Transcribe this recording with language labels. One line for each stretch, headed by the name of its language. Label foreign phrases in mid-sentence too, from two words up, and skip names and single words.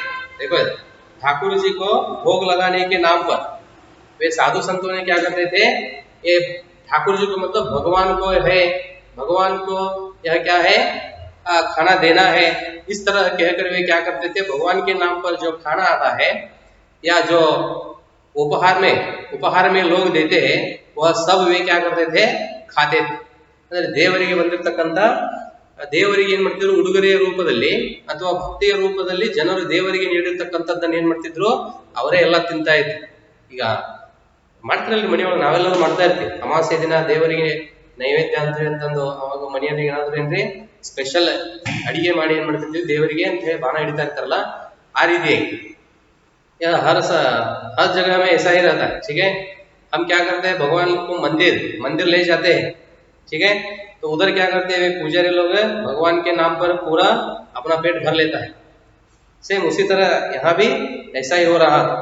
Hindi: देखो ठाकुर जी को भोग लगाने के नाम पर वे साधु संतों ने क्या करते थे, ये ठाकुर जी को मतलब भगवान को है, भगवान को यह क्या है, खाना देना है, इस तरह कहकर वे क्या करते थे, भगवान के नाम पर जो खाना आता है या जो उपहार में लोग देते हैं, वह सब वे क्या करते थे, खाते थे।
Kannada: ಅಂದ್ರೆ ದೇವರಿಗೆ ಬಂದಿರತಕ್ಕಂತ, ದೇವರಿಗೆ ಏನ್ ಮಾಡ್ತಿದ್ರು, ಉಡುಗೊರೆಯ ರೂಪದಲ್ಲಿ ಅಥವಾ ಭಕ್ತಿಯ ರೂಪದಲ್ಲಿ ಜನರು ದೇವರಿಗೆ ನೀಡಿರ್ತಕ್ಕಂಥದ್ದನ್ನ ಏನ್ ಮಾಡ್ತಿದ್ರು, ಅವರೇ ಎಲ್ಲ ತಿಂತಾ ಇದ್ರು. ಈಗ ಮಾಡ್ತಿರಲ್ರಿ ಮನೆಯೊಳಗೆ, ನಾವೆಲ್ಲರೂ ಮಾಡ್ತಾ ಇರ್ತೀವಿ, ಅಮಾವಾಸ್ಯೆ ದಿನ ದೇವರಿಗೆ ನೈವೇದ್ಯ ಅಂತಂದು ಅವಾಗ ಮನೆಯಲ್ಲಿ ಏನಾದ್ರು ಏನ್ರಿ ಸ್ಪೆಷಲ್ ಅಡಿಗೆ ಮಾಡಿ ಏನ್ ಮಾಡ್ತಿದ್ವಿ ದೇವರಿಗೆ ಅಂತ ಹೇಳಿ ಬಾಣ ಹಿಡಿತಾ ಇರ್ತಾರಲ್ಲ, ಆ ರೀತಿ
Hindi: हर जगह में ऐसा ही रहता है, ठीक है। हम क्या करते हैं, भगवान को मंदिर ले जाते हैं, ठीक है, तो उधर क्या करते हैं, पुजारी लोग भगवान के नाम पर पूरा अपना पेट भर लेता है। सेम उसी तरह यहाँ भी ऐसा ही हो रहा था।